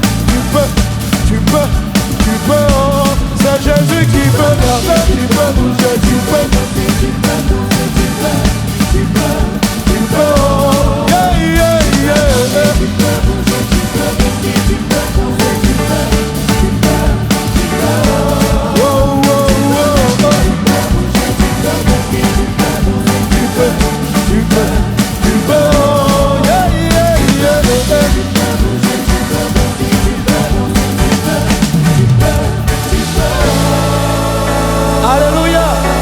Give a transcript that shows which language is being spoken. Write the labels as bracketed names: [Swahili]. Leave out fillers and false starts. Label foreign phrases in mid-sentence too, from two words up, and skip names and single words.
[French] oh, c'est Jésus qui peut marcher, tu peux bouger, tu peux, [English] oh, yeah, yeah, yeah. [French] Tu peux bouger, tu peux bouger, tu peux bouger, tu peux, oh, oh, oh, oh. Tu peux, oh. Alléluia.